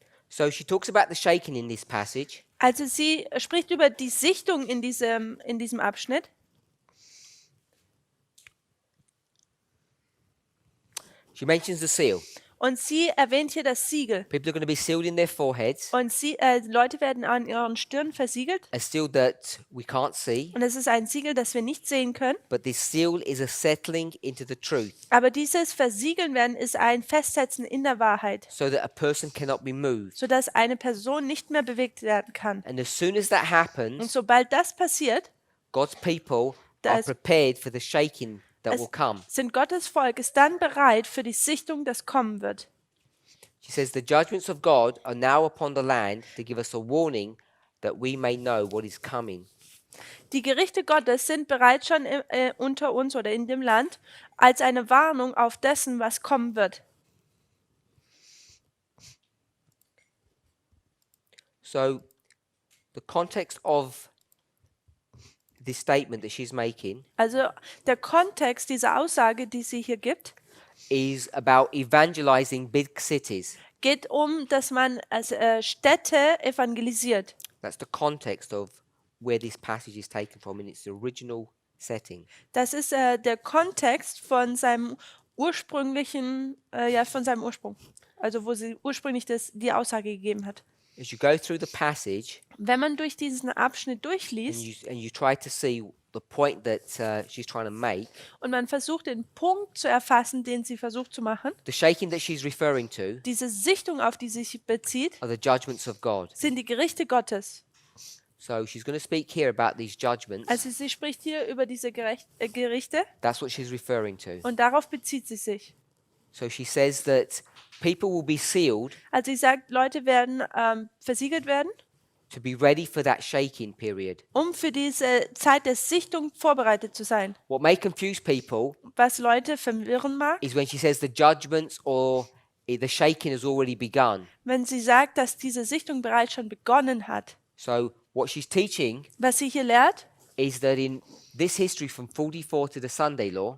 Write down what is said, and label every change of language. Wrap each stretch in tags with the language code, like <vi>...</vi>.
<en>So she talks about the shaking in this passage.</en> <de>Also sie spricht über die Sichtung in diesem Abschnitt.</de> <en>She mentions the seal.</en> <de>Und sie erwähnt hier das Siegel.</de> <en>People are going to be sealed in their foreheads.</en> <de>Und Leute werden an ihren Stirn versiegelt.</de> <en>A seal that we can't see.</en> <de>Und es ist ein Siegel, das wir nicht sehen können.</de> <en>But this seal is a settling into the truth.</en> <de>Aber dieses Versiegeln werden ist ein Festsetzen in der Wahrheit,</de> <en>So that a person cannot be moved.</en> <de>sodass eine Person nicht mehr bewegt werden kann.</de> <en>And as soon as that</en> <de>Und</de> <en>happens,</en> <de>sobald das passiert,</de> <en>God's people</en> <de>Da</de> <en>are</en> <de>ist-</de> <en>prepared for the shaking that will come.</en> <de>sind Gottes Volk ist dann bereit für die Sichtung, das kommen wird.</de> <en>She says, the judgments of God are now upon the land to give us a warning that we may know what is coming.</en> <de>Die Gerichte Gottes sind bereits schon unter uns oder in dem Land als eine Warnung auf dessen, was kommen wird.</de> <en>So the context of this statement that she's making</en> <de>Also der Kontext dieser Aussage, die sie hier gibt,</de> <en>is about evangelizing big cities.</en> <de>geht dass man als Städte evangelisiert.</de> <en>That's the context of where this passage is taken from in its original setting.</en> <de>Das ist der Kontext von seinem ursprünglichen, von seinem Ursprung. Also wo sie ursprünglich die Aussage gegeben hat.</de> <en>As you go through the passage</en> <de>Wenn man durch diesen Abschnitt durchliest</de> <en>and you try to see the point that she's trying to make,</en> <de>und man versucht, den Punkt zu erfassen, den sie versucht zu machen,</de> <en>the shaking that she's referring to</en> <de>diese Sichtung, auf die sie sich bezieht,</de> <en>are the judgments of God.</en> <de>sind die Gerichte Gottes.</de> <en>So she's going to speak here about these judgments.</en> <de>Also sie spricht hier über diese Gerichte</de> <en>That's what she's referring to.</en> <de>und darauf bezieht sie sich.</de> <en>So she says that people will be sealed</en> <de>Also sie sagt, Leute werden versiegelt werden,</de> <en>to be ready for that shaking period.</en> <de>um für diese Zeit der Sichtung vorbereitet zu sein.</de> <en>What may confuse people</en> <de>Was Leute verwirren mag,</de> <en>is when she says the judgments or the shaking has already begun.</en> <de>wenn sie sagt, dass diese Sichtung bereits schon begonnen hat.</de> <en>So what she's teaching</en> <de>Was sie hier lehrt,</de> <en>is that in this history from 44 to the Sunday law,</en>